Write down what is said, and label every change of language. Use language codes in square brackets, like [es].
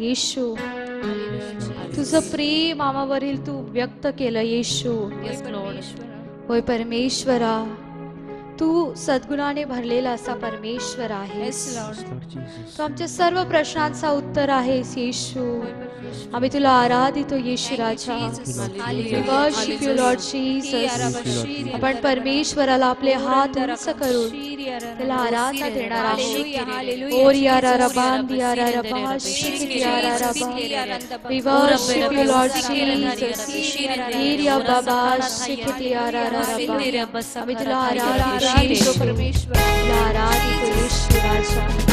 [mr] येशू, तुझं प्रेम आम्हावरील तू व्यक्त केलं. येशू, होय परमेश्वरा, तू सद्गुणाने भरलेला असा परमेश्वर आहेस. तू आमच्या सर्व प्रश्नांचा उत्तर आहेस. येशू, आम्ही तुला आराधितो. येशू राजा, [en] we worship you Lord Jesus. [mr] आपण परमेश्वराला आपले हात उंच करून त्याला आराधना देणार आहोत. ओरिया रबांदिया रबा शिकिया रबा, [en] we worship you Lord Jesus. ईरिया बाबा शिकिया रबा, [mr] आम्ही तुला आराधितो परमेश्वर, तुला आराधितो येशू राजा.